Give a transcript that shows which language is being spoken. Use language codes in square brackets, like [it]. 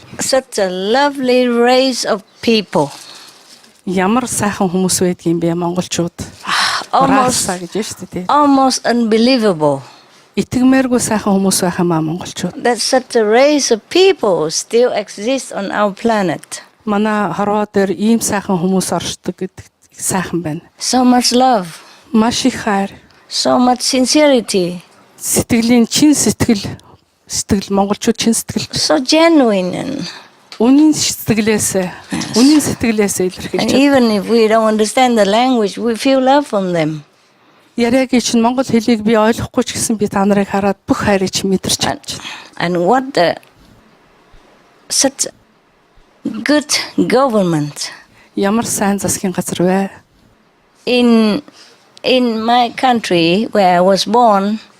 [en] Such a lovely race of people. [mn] Ямар сайхан хүмүүс байдгийн бэ монголчууд. [en] Almost, [mn] Раса гэж байна шүү дээ. [en] almost unbelievable. [mn] Итгэмээргүй сайхан хүмүүс байх юм аа монголчууд. [en] That such a race of people still exists on our planet. [mn] Манай хорвоо дээр ийм сайхан хүмүүс оршдог гэдэг сайхан байна. [en] So much love, [mn] Маш их хайр, [en] so much sincerity, [mn] сэтгэлийн чин сэтгэл монголчууд чин сэтгэл [en] so genuine. And [mn] үнийн сэтгэлээсээ илэрхийлж байна. [en] even if we don't understand the language, we feel love from them. [mn] Яриагийн чинь монгол хэлийг би ойлгохгүй ч гэсэн би та нарыг хараад бүх хайрыг чи мэдэрч чадж байна. [en] And what such good government. [mn] Ямар сайн засгийн газар вэ? [en] In my country where I was born,